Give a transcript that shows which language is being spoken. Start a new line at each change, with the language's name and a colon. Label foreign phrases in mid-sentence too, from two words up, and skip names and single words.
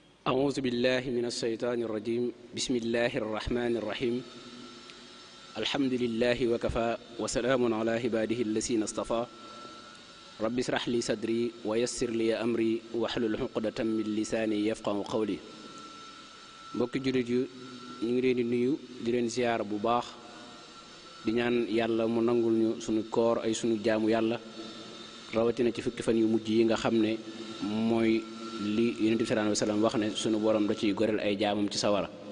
Arabic: أعوذ بالله من الشيطان الرجيم بسم الله الرحمن الرحيم الحمد لله وكفى وسلام على عباده الذين اصطفى رب اشرح لي صدري ويسر لي أمري واحلل عقدة من لساني يفقهوا قولي
Wolof: mbokki jullit yu ñu ngi leen di nuyu di leen ziyaar bu baax di ñaan yàlla mu nangul ñu sunu koor ay sunu jaamu yàlla rawatina ci fukki fan yu mujj yi nga xam ne mooy li yonent bi
Arabic: صلى الله عليه وسلم
Wolof: wax ne sunu borom da ciy goreel ay jaamam ci sawara